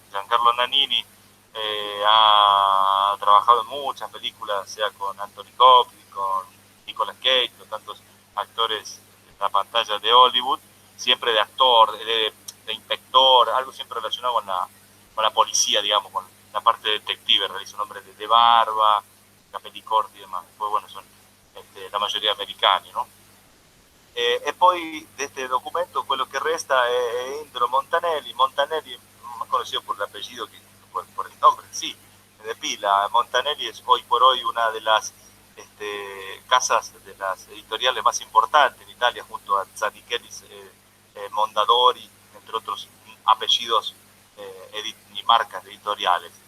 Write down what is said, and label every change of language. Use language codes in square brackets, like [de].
[es] Giancarlo Nannini ha trabajado en muchas películas, sea con Anthony Hopkins, con Nicolas Cage, con tantos actores en la pantalla de Hollywood, siempre de actor, de inspector, algo siempre relacionado con la policía, digamos, con la parte detective, realiza un hombre de barba, capellicorti y demás. Pues bueno, son la mayoría americani, no? [it] E poi [es] de este documento [it] quello che resta è Indro Montanelli. [es] Montanelli, más conocido por el apellido que por el nombre, sí, de pila. Montanelli es hoy por hoy una de las casas de las editoriales más importantes en Italia, junto a Zanichellis, Mondadori, entre otros apellidos y marcas editoriales.